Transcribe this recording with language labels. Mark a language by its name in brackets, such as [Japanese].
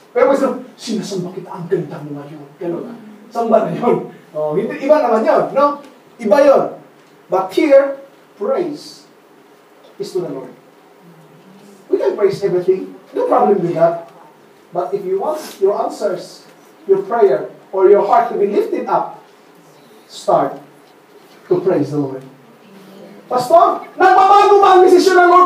[Filipino] Pero sinasamba kita, ang ganda mo ngayon. Ganun na. Samba na yun. Oh, iba naman yun, no? Iba yun. [English] But here, praise is to the Lord. We can praise everything. No problem with that. But if you want your answers, your prayer, or your heart to be lifted up, start to praise the Lord. [Filipino] Pastor, nagbabago ba ang desisyon ng Lord?